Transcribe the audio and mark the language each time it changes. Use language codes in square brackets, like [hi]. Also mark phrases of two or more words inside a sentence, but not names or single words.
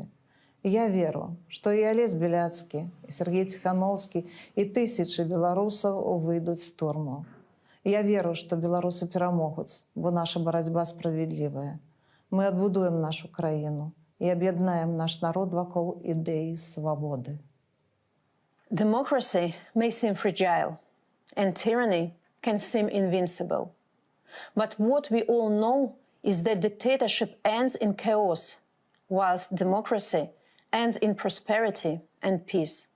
[be] Я веру, што і Алесь Беляцкі, і Сергей Ціхановскі, і тысячы беларусаў выйдуць з турмаў. Я веру, што беларусы перамогуць, бо наша барацьба справядлівая. Мы адбудуем нашу краіну і аб'яднаем наш народ вакол ідэі свабоды. [en] Democracy may seem fragile, and tyranny can seem invincible. But what we all know is that dictatorship ends in chaos, whilst democracy ends in prosperity and peace.